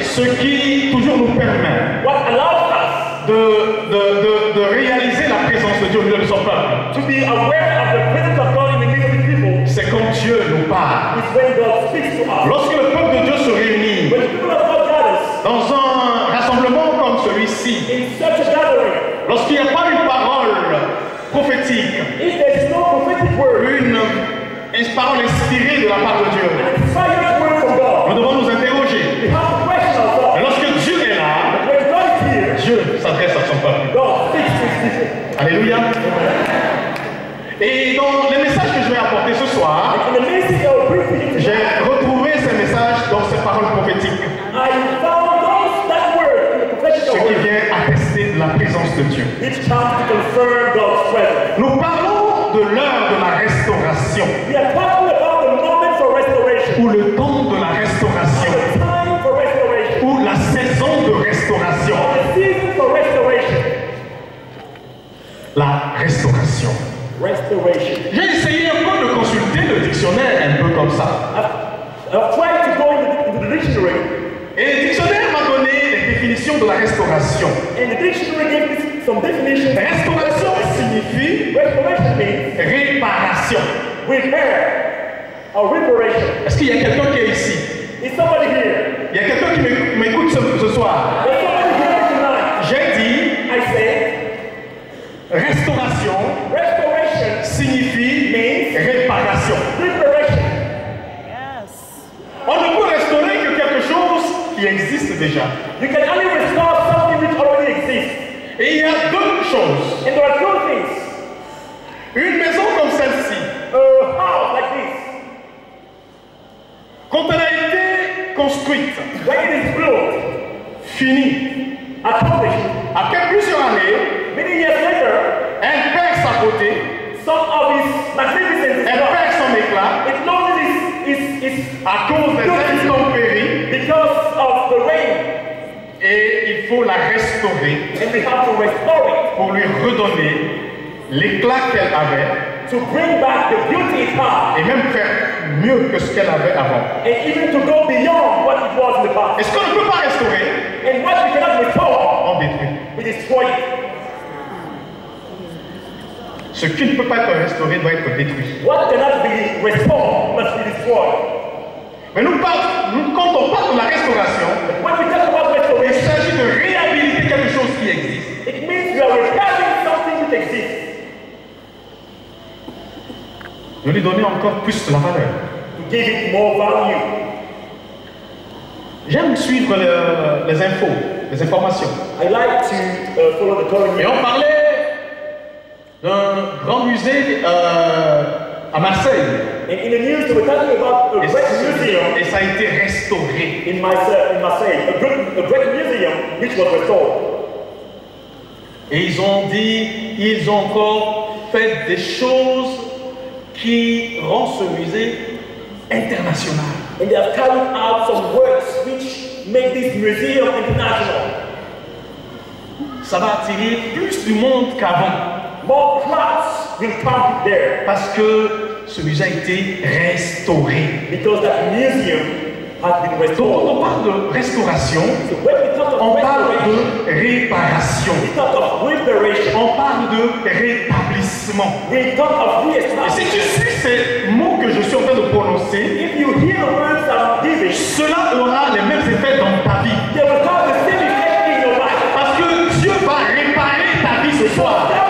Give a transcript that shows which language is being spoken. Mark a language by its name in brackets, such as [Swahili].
[French] Ce qui toujours nous permet [English] What allows us [French] de réaliser la présence de Dieu au milieu de son peuple. [English] to be aware of the presence of God in the midst of His people [French] C'est quand Dieu nous parle. [English] is when God speaks to us. [French] Lorsque le peuple de Dieu se réunit [English] When the people of God gathers [French] dans un rassemblement comme celui-ci, [English] in such a gathering, [French] lorsqu'il n'y a pas une parole prophétique, [English] if there is no prophetic word, [French] une parole inspirée de la part de Dieu, [English] an inspired word from God, [French] nous devons nous interroger. [English] we have to question [French] Et [English] ourselves. [French] lorsque Dieu est là, [English] When God is here, [French] Dieu s'adresse à son peuple. [English] God speaks to His people. [French] Alléluia. Et dans les messages que je vais apporter ce soir, [English] In the message I will bring to you [French] j'ai [English] tonight, [French] retrouvé ces messages dans ces paroles prophétiques, [English] I found that word in the prophetic [French] ce qui [English] word, [French] vient attester de la présence de Dieu. [English] which comes to confirm God's presence. [French] Nous parlons de l'heure de la restauration, [English] We are talking about the moment for restoration, [French] ou le temps de la restauration, [English] the time for restoration, [French] ou la saison de restauration. [English] the season for restoration. [French] La restauration. [English] Restoration. [French] J'ai essayé un peu de consulter le dictionnaire, un peu comme ça. [English] I've tried to go into the dictionary, [French] Et le dictionnaire m'a donné les définitions de la restauration. [English] and the dictionary gave me some definitions. [French] Restauration signifie [English] Restoration means [French] réparation. [English] repair or reparation. [French] Est-ce qu'il y a quelqu'un qui est ici? [English] Is somebody here? [French] Il y a quelqu'un qui m'écoute ce soir. [English] Is somebody here tonight? [French] J'ai dit [English] I say [French] restauration [English] restoration [French] signifie [English] means [French] réparation. [English] reparation. Yes. [French] On ne peut restaurer que quelque chose qui existe déjà. [English] You can only restore something which already exists. [French] Et il y a deux choses. [English] And there are two things. [French] Une maison comme celle-ci, [English] A house like this, [French] quand elle a été construite, [English] when it is built, [French] finie, [English] accomplished, [French] après plusieurs années, [English] many years later, [French] elle perd sa beauté, [English] some of its magnificence is [French] elle [English] gone. [French] perd son éclat [English] It loses its [French] à cause des intempéries [English] because of the the rain. [French] Et il faut la restaurer [English] And we have to restore it [French] pour lui redonner l'éclat qu'elle avait [English] to bring back the beauty it had. [French] et même faire mieux que ce qu'elle avait avant. [English] And even to go beyond what it was in the past. [French] Et ce qu'on ne peut pas restaurer, [English] And what we cannot restore, [French] on détruit. [English] we destroy it. [French] Ce qui ne peut pas être restauré doit être détruit. [English] What cannot be restored must be destroyed. [French] Mais quand on parle de la restauration, [English] When we talk about [French] il [English] restoration, [French] s'agit de réhabiliter quelque chose qui existe. [English] it means we are repairing something that exists. [French] De lui donner encore plus de la valeur. [English] To give it more value. [French] J'aime suivre les infos, les informations. [English] I like to follow the current [French] Et [English] news. [French] on parlait d'un grand musée à Marseille. [English] And in the news, we're talking about a great museum [French] Et ça a été restauré. [English] in Marseille, a great museum which was restored. [French] Et ils ont dit, ils ont encore fait des choses qui rendent ce musée international. [English] And they have carried out some works which make this museum international. [French] Ça va attirer plus du monde qu'avant. [English] More crowds will come there [French] Parce que ce musée a été restauré. [English] because that museum has been [French] Donc [English] restored. [French] quand on parle de restauration, [English] So when we talk [French] on [English] of [French] parle [English] restoration, [French] de réparation. [English] we talk of reparation, [French] On parle de rétablissement. [English] we talk of [French] Et si tu [English] re-establishment. [French] suis ces mots que je suis en train de prononcer, [English] If you hear the words I'm giving, [French] cela aura les mêmes effets dans ta vie. [English] they will have the same effect in your life. [French] Parce que Dieu va réparer ta vie ce soir.